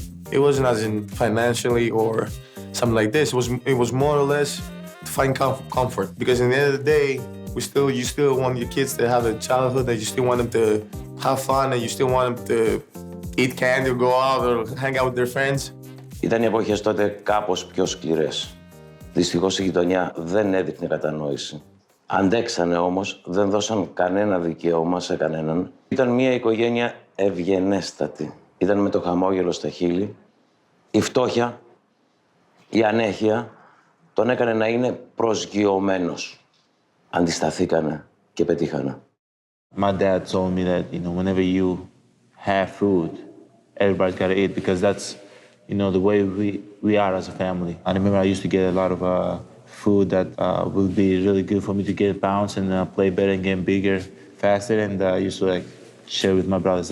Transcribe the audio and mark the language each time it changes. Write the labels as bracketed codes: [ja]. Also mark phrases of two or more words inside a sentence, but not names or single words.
[en] It wasn't as in financially or something like this. It was more or less to find comfort. Because in the end of the day, you still want your kids to have a childhood, that you still want them to have fun, and you still want them to eat candy or go out or hang out with their friends. [el] Ήταν οι εποχές τότε κάπως πιο σκληρές. Δυστυχώς η γειτονιά δεν έδειχνε κατανόηση. Αντέξανε όμως, δεν δώσαν κανένα δικαίωμα σε κανέναν. Ήταν μια οικογένεια ευγενέστατη. Ήταν με το χαμόγελο στα χείλη. Η φτώχεια, η ανέχεια, τον έκανε να είναι προσγειωμένος. Αντισταθήκανε και πετύχανε. [en] My dad told me that, whenever you have food, everybody's got to eat because that's, the way we are as a family. I remember I used to get a lot of food that would be really good for me to get bounce and play better and get bigger, faster, and I used to share with my brothers.